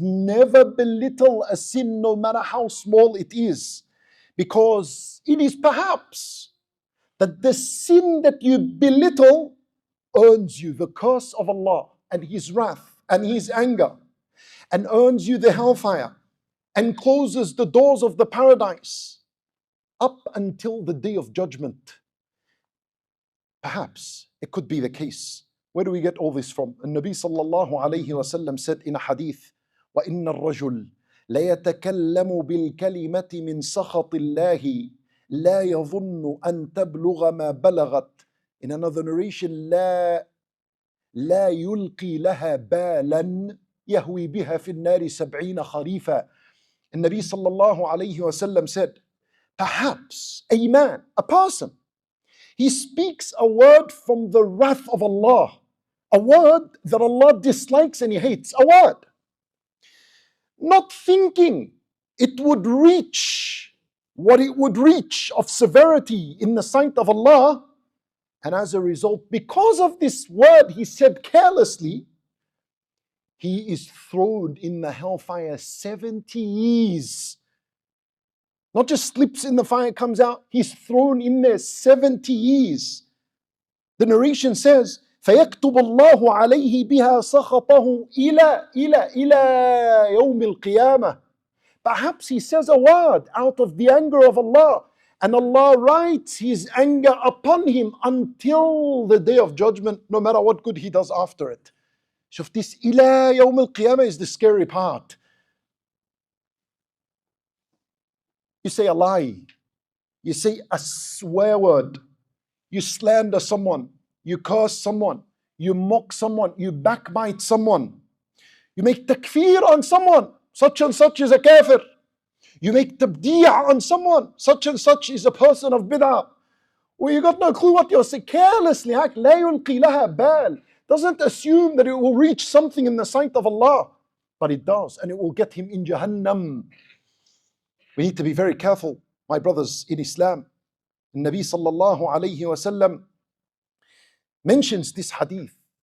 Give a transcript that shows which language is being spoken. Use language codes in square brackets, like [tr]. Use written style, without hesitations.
[en] Never belittle a sin, no matter how small it is, because it is perhaps that the sin that you belittle earns you the curse of Allah and His wrath and His anger, and earns you the hellfire and closes the doors of the paradise up until the day of judgment. Perhaps it could be the case. Where do we get all this from? And Nabi sallallahu alayhi wa sallam said in a hadith, [ar] وَإِنَّ الرَّجُلَ لَيَتَكَلَّمُ بِالْكَلِمَةِ مِنْ سَخَطِ اللَّهِ لَا يَظُنُّ أَن تَبْلُغَ مَا بَلَغَتْ. [en] In another narration, [ar] لا يلقي لها بالا يهوي بها في النار 70 خريفا. [en] And Nabi sallallahu alayhi wa sallam said, perhaps a man, a person, he speaks a word from the wrath of Allah, a word that Allah dislikes and He hates, a word, not thinking it would reach what it would reach of severity in the sight of Allah. And as a result, because of this word he said carelessly, he is thrown in the hellfire 70 years. Not just slips in the fire, comes out, he's thrown in there 70 years. The narration says, [ar] فَيَكْتُبُ اللَّهُ عَلَيْهِ بِهَا سَخَطَهُ إِلَى يَوْمِ الْقِيَامَةِ. [en] Perhaps he says a word out of the anger of Allah, and Allah writes His anger upon him until the day of judgment, no matter what good he does after it. So if this [ar] إِلَى يَوْمِ الْقِيَامَةِ [en] is the scary part. You say a lie, you say a swear word, you slander someone, you curse someone, you mock someone, you backbite someone, you make takfir on someone, such and such is a kafir. You make tabdi' on someone, such and such is a person of bid'ah. Well, you got no clue what you're saying. Carelessly, [ar] لا يلقي لها بال. [en] Doesn't assume that it will reach something in the sight of Allah. But it does, and it will get him in Jahannam. We need to be very careful, my brothers in Islam. Nabi sallallahu alayhi wasallam mentions this hadith.